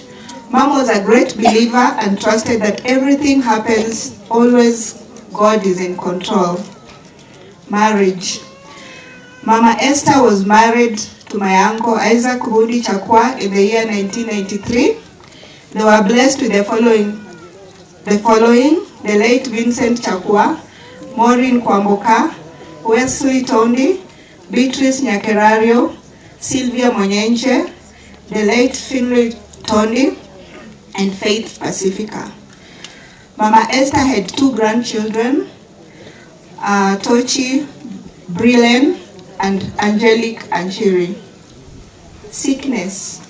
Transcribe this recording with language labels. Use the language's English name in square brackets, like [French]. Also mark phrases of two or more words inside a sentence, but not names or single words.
[English] Mom was a great believer and trusted that everything happens, always God is in control. Marriage. Mama Esther was married to my uncle Isaac Bundi Chakwa in the year 1993. They were blessed with the following: the late Vincent Chakwa, Maureen Kwamboka, Wesley Tondi, Beatrice Nyakerario, Sylvia Monyenche, the late Finley Tondi, and Faith Pacifica. Mama Esther had 2 grandchildren, Tochi, Brillen, and Angelique Anchiri. Sickness.